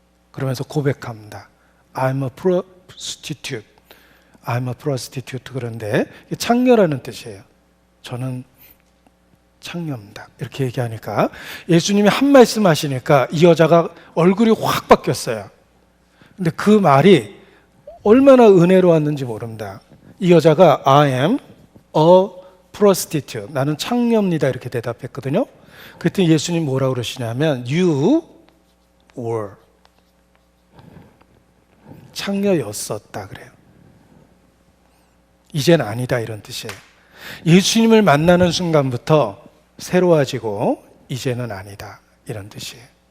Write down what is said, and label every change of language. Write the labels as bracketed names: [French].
[Korean] 그러면서 고백합니다. [English] I'm a prostitute. I'm a prostitute. [Korean] 그런데 창녀라는 뜻이에요. 저는 창녀입니다. 이렇게 얘기하니까 예수님이 한 말씀 하시니까 이 여자가 얼굴이 확 바뀌었어요. 근데 그 말이 얼마나 은혜로웠는지 모릅니다. 이 여자가 [English] I am a prostitute. [Korean] 나는 창녀입니다. 이렇게 대답했거든요. 그랬더니 예수님 뭐라고 그러시냐면 [English] You were. [Korean] 창녀였었다 그래요. 이젠 아니다 이런 뜻이에요. 예수님을 만나는 순간부터 새로워지고 이제는 아니다 이런 뜻이에요.